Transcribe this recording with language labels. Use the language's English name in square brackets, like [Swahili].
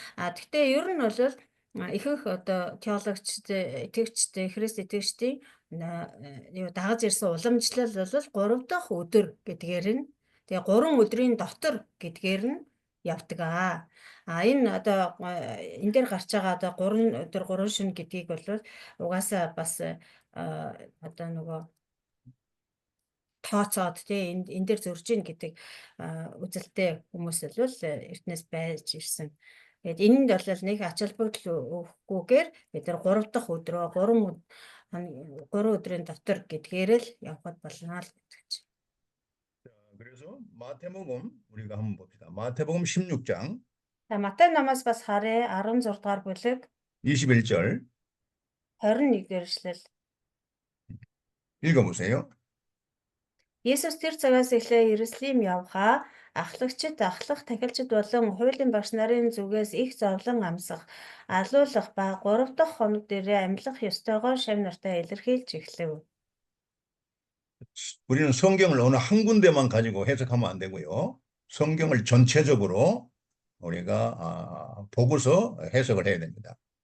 [Mongolian] Гэхдээ ер нь бол ихэнх одоо теологчдын, итгэгчдийн, Христ итгэгчдийн юу дагаж ирсэн уламжлал бол 3 дахь өдөр гэдгээр нь тэгээ 3 өдрийн дотор гэдгээр нь явдаг энэ одоо энэ дээр гарч байгаа одоо 3 өдөр 3 шөнө гэдгийг бол угаасаа бас одоо нөгөө тооцоод тий энэ дээр зөрж ийн гэдэг үзэлтэй хүмүүс бол эртнээс байж ирсэн. Тэгээд энэнд бол нэг ач холбогдол өгөхгүйгээр бид нар 3 дахь өдрөө 3 өдрийн дотор гэдгээр л явхад болно л гэдэг чинь. [Korean] 그래서 마태복음 우리가 한번 봅시다. 마태복음 16장 [Mongolian] За Матай намаас бас харъя 16 дугаар бүлэг [Korean] 21절 [Mongolian] 21-р эшлэл. [Korean] 읽어보세요. [Mongolian] Есүс тэр цагаас эхлээ Иерусалим явхаа ахлагчид, ахлах тахилчид болон хуулийн багш нарын зүгээс их зовлон амсах, алуулах ба 3 дахь хоног дээрээ амьлах ёстойгоо шав нартай илэрхийлж эхлэв. [Korean] 우리는 성경을 어느 한 군데만 가지고 해석하면 안 되고요. 성경을 전체적으로 우리가 보고서 해석을 해야 됩니다.